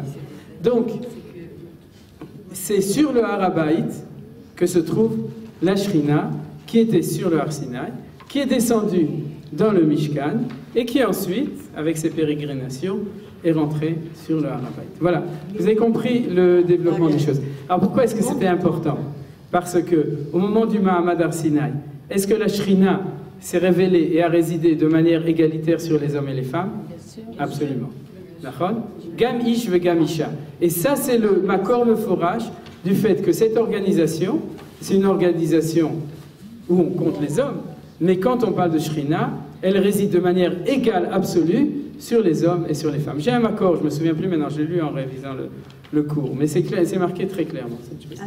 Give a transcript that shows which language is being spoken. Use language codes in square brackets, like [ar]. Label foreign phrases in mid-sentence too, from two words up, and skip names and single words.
[fr] Donc, c'est sur le Har HaBayit que se trouve la Shrina qui était sur le Har Sinaï, qui est descendue dans le Mishkan et qui ensuite, avec ses pérégrinations, est rentrée sur le Har HaBayit. Voilà, vous avez compris le développement des choses. Alors pourquoi est-ce que c'était important? Parce que au moment du [he] מעמד הר סיני, [fr] est-ce que la Shrina s'est révélée et a résidé de manière égalitaire sur les hommes et les femmes? Absolument. D'accord? [he] גם איש וגם אשה. [fr] Et ça, c'est le [he] מקור מפורש [fr] du fait que cette organisation, c'est une organisation où on compte les hommes, mais quand on parle de Shrina, elle réside de manière égale, absolue, sur les hommes et sur les femmes. J'ai un makor, je me souviens plus maintenant, je l'ai lu en révisant le cours, mais c'est marqué très clairement cette chose.